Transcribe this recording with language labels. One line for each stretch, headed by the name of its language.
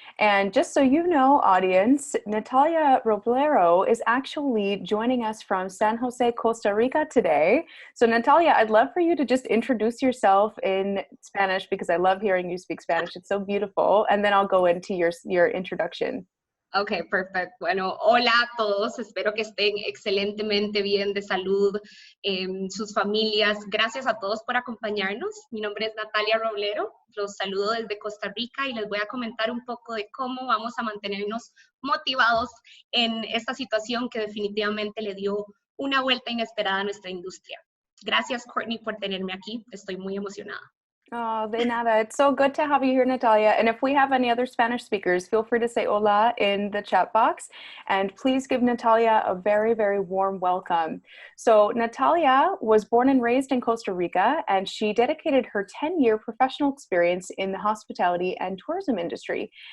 English: And just so you know, audience, Natalia Roblero is actually joining us from San Jose, Costa Rica today. So Natalia, I'd love for you to just introduce yourself in Spanish because I love hearing you speak Spanish. It's so beautiful. And then I'll go into your introduction. Okay, perfect.
Spanish: Bueno, hola a todos. Espero que estén excelentemente bien de salud, sus familias. Gracias a todos por acompañarnos. Mi nombre es Natalia Roblero. Los saludo desde Costa Rica y les voy a comentar un poco de cómo vamos a mantenernos motivados en esta situación que definitivamente le dio una vuelta inesperada a nuestra industria. Gracias, Courtney, por tenerme aquí. Estoy muy emocionada. Oh, de nada.
English: It's so good to have you here, Natalia. And if we have any other Spanish speakers, feel free to say hola in the chat box. And please give Natalia a very, very warm welcome. So Natalia was born and raised in Costa Rica, and she dedicated her 10-year professional experience in the hospitality and tourism industry.